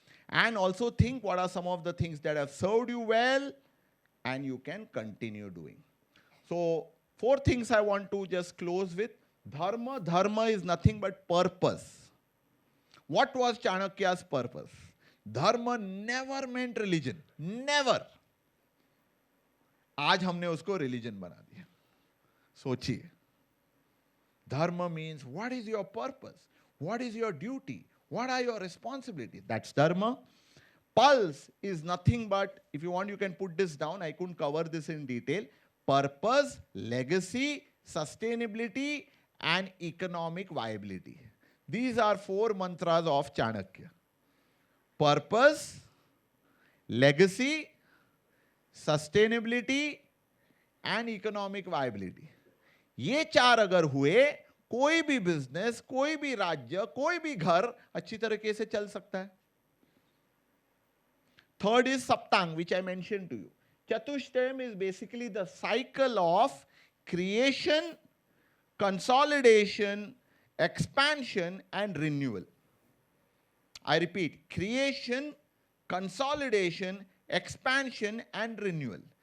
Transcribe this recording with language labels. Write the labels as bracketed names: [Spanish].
[English] And also think what are some of the things that have served you well and you can continue doing. So 4 things I want to just close with. Dharma. Dharma is nothing but purpose. What was Chanakya's purpose? Dharma never meant religion. Never. [Hindi] आज हमने उसको religion बना दिया. सोचिए. [English] Dharma means what is your purpose? What is your duty? What are your responsibilities? That's Dharma. Pulse is nothing but, if you want you can put this down, I couldn't cover this in detail. purpose, legacy, sustainability, and economic viability. These are 4 mantras of Chanakya. Purpose, legacy, sustainability, and economic viability. [Hindi] ये 4 अगर हुए, कोई भी business, कोई भी राज्य, कोई भी घर अच्छी तरीके से चल सकता है. [English] Third is Saptang, which I mentioned to you. Chatushtayam is basically the cycle of creation, consolidation, expansion, and renewal. I repeat, creation, consolidation, expansion, and renewal.